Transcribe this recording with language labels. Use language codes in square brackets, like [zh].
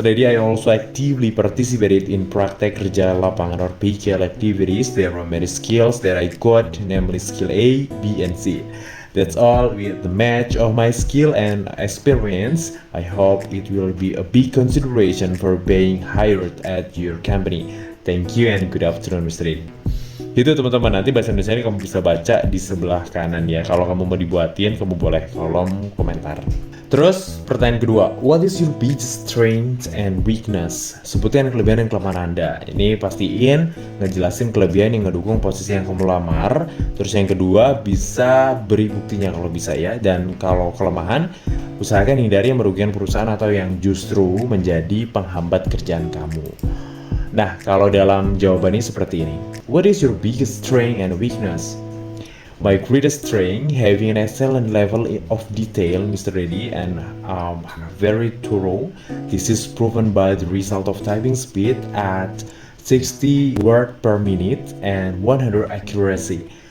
[en] Reddy, I also actively participated in Praktek Kerja Lapangan or PKL activities. There are many skills that I got, namely skill A, B, and C. That's all with the match of my skill and experience. I hope it will be a big consideration for being hired at your company. Thank you and good afternoon, Mr. Reddy. [id] Itu teman-teman, nanti bahasa Indonesia ini kamu bisa baca di sebelah kanan ya. Kalau kamu mau dibuatin, kamu boleh kolom komentar. [en] Terus pertanyaan kedua, what is your biggest strength and weakness? [id] Sebutin kelebihan dan kelemahan Anda. Ini pastiin ngejelasin kelebihan yang ngedukung posisi yang kamu lamar. Terus yang kedua, bisa beri buktinya kalau bisa ya. Dan kalau kelemahan, usahakan hindari yang merugikan perusahaan atau yang justru menjadi penghambat kerjaan kamu. Nah, kalau dalam jawabannya seperti ini. [en] What is your biggest strength and weakness? My greatest strength, having an excellent level of detail, Mr. Reddy, and very thorough. This is proven by the result of typing speed at 60 words per minute and 100 accuracy.